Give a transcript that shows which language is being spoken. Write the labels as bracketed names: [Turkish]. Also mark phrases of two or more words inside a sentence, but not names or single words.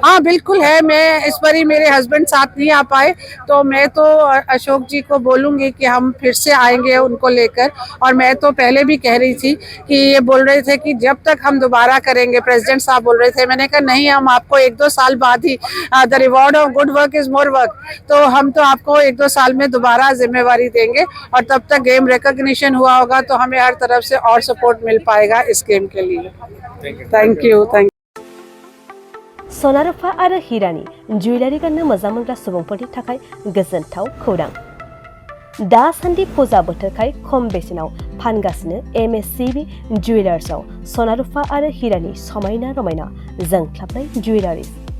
[Hindi] हाँ बिल्कुल है मैं इस बार ही मेरे हस्बैंड साथ नहीं आ पाए तो मैं तो अशोक जी को बोलूँगी कि हम फिर से आएंगे उनको लेकर और मैं तो पहले भी कह रही थी कि ये बोल रहे थे कि जब तक हम दोबारा करेंगे प्रेसिडेंट साहब बोल रहे थे मैंने कहा नहीं हम आपको 1-2 साल बाद ही [English] the reward of good work is more work [Hindi] तो हम तो आपको 1-2 साल में दोबारा जिम्मेवारी देंगे और तब तक [English] game recognition [Hindi] हुआ होगा तो हमें हर तरफ से और सपोर्ट मिल पाएगा इस गेम के लिए [English] thank you [Bodo] सना रुफा आरो हिरानि जुवेलारि गाननो मोजां मोनग्रा सुबुंफोरनि थाखाय गोजोनथाव खौरां दासान्दि फुजा बोथोरखाय खम बेसेनाव फानगासिनो MSCB जुवेलार्सआव सना रुफा आरो हिरानि समायना रमायना जोंख्लाबनाय जुवेलारिज